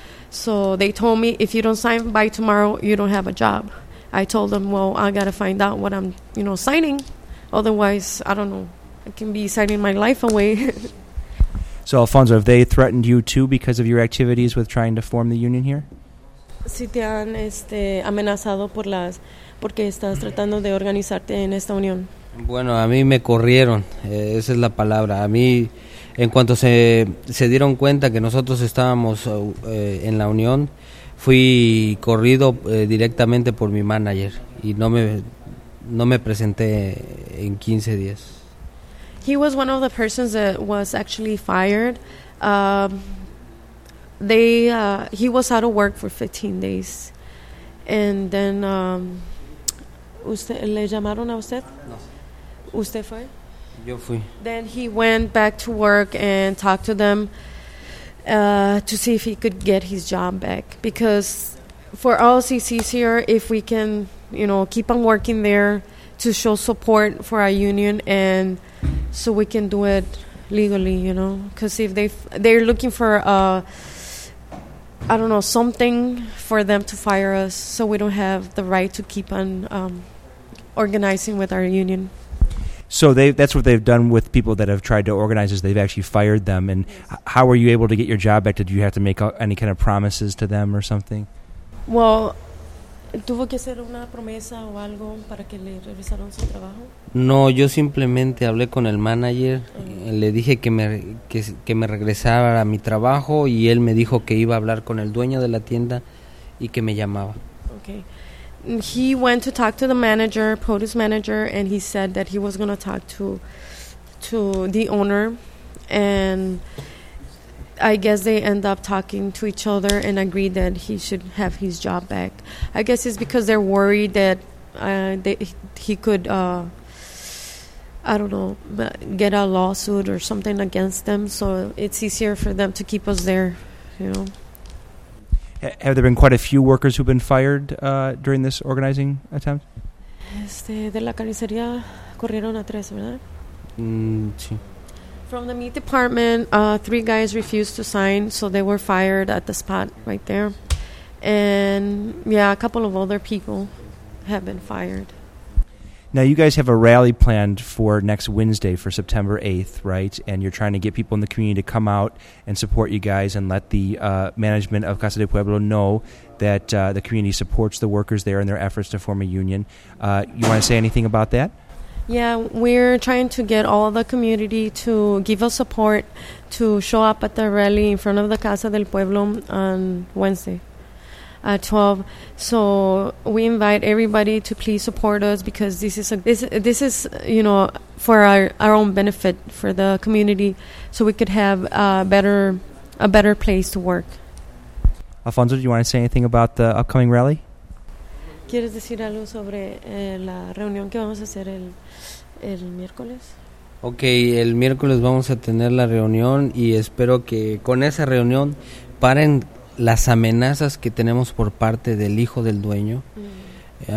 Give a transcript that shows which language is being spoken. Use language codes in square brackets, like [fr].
[en] So they told me, if you don't sign by tomorrow, you don't have a job. I told them, well, I got to find out what I'm, you know, signing. Otherwise, I don't know. I can be signing my life away. So, Alfonso, have they threatened you, too, because of your activities with trying to form the union here? [es] Sí, te han amenazado porque estás tratando de organizarte en esta unión. Bueno, a mí me corrieron. Esa es la palabra. A mí, en cuanto se dieron cuenta que nosotros estábamos en la unión, fui corrido directamente por mi manager y no me presenté en 15 días. [en] He was one of the persons that was actually fired. He was out of work for 15 days. And then [es] ¿le llamaron a usted? No. ¿Usted fue? Yo fui. [en] Then he went back to work and talked to them to see if he could get his job back, because for us it's easier if we can, you know, keep on working there to show support for our union and so we can do it legally, you know, because if they're looking for I don't know, something for them to fire us so we don't have the right to keep on organizing with our union. So that's what they've done with people that have tried to organize, is they've actually fired them. And how were you able to get your job back? Did you have to make any kind of promises to them or something? [es] Well, tuvo que hacer una promesa o algo para que le revisaran su trabajo. No, yo simplemente hablé con el manager, le dije que me regresara a mi trabajo, y él me dijo que iba a hablar con el dueño de la tienda y que me llamaba. [en] Okay. He went to talk to the manager, produce manager, and he said that he was going to talk to the owner, and I guess they end up talking to each other and agreed that he should have his job back. I guess it's because they're worried that get a lawsuit or something against them, so it's easier for them to keep us there, you know. Have there been quite a few workers who've been fired during this organizing attempt? De la carnicería corrieron a tres, ¿verdad? Sí. From the meat department, three guys refused to sign, so they were fired at the spot right there. And, yeah, a couple of other people have been fired. Now, you guys have a rally planned for next Wednesday, for September 8th, right? And you're trying to get people in the community to come out and support you guys and let the management of Casa de Pueblo know that the community supports the workers there in their efforts to form a union. You want to say anything about that? Yeah, we're trying to get all the community to give us support to show up at the rally in front of the Casa del Pueblo on Wednesday at 12. So we invite everybody to please support us, because this is you know, for our own benefit, for the community, so we could have a better place to work. Alfonso, do you want to say anything about the upcoming rally? [es] ¿Quieres decir algo sobre la reunión que vamos a hacer el miércoles? Okay, el miércoles vamos a tener la reunión, y espero que con esa reunión paren las amenazas que tenemos por parte del hijo del dueño. Mm-hmm.